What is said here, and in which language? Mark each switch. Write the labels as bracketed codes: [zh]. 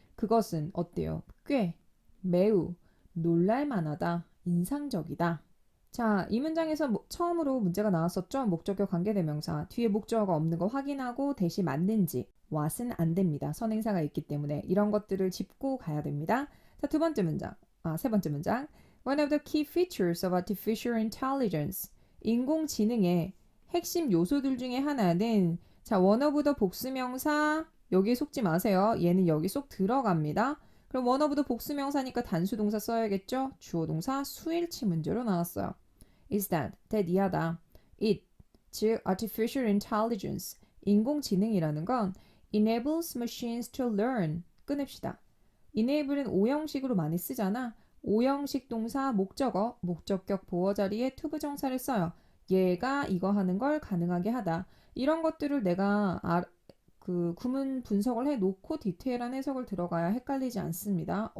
[ko] 그것은 어때요? 꽤 매우 놀랄만하다. 인상적이다. 자, 이 문장에서 처음으로 문제가 나왔었죠. 목적격 관계대명사. 뒤에 목적어가 없는 거 확인하고 대시 맞는지. what은 안 됩니다. 선행사가 있기 때문에 이런 것들을 짚고 가야 됩니다. 자, 세 번째 문장. [en] One of the key features of artificial intelligence. [ko] 인공지능의 핵심 요소들 중에 하나는 자, one of the 복수명사 여기에 속지 마세요. 얘는 여기 속 들어갑니다. 그럼 one of the 복수명사니까 단수동사 써야겠죠? 주어동사 수일치 문제로 나왔어요. is that 이하다. [en] it, [ko] 즉 [en] artificial intelligence, [ko] 인공지능이라는 건 [en] enables machines to learn. [ko] 끊읍시다. enable은 오형식으로 많이 쓰잖아. 오형식 동사 목적어, 목적격 보어 자리에 투부정사를 써요. 얘가 이거 하는 걸 가능하게 하다. 이런 것들을 내가 그 구문 분석을 해놓고 디테일한 해석을 들어가야 헷갈리지 않습니다.